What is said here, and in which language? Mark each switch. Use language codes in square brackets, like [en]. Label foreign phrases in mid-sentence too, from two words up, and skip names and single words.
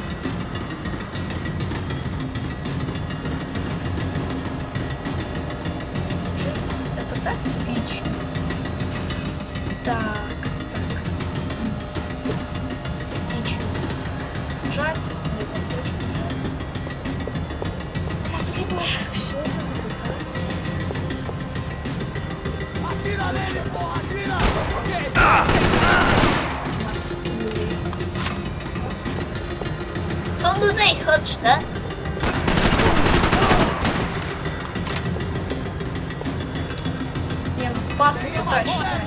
[ru] Это так эпично. Так. Эпично. Жаль. Это очень жаль. Могли бы все это запытать. [pt] Atira nele, porra! Atira! [pl] Co tutaj chodź, tak? Nie no, pasy straszne.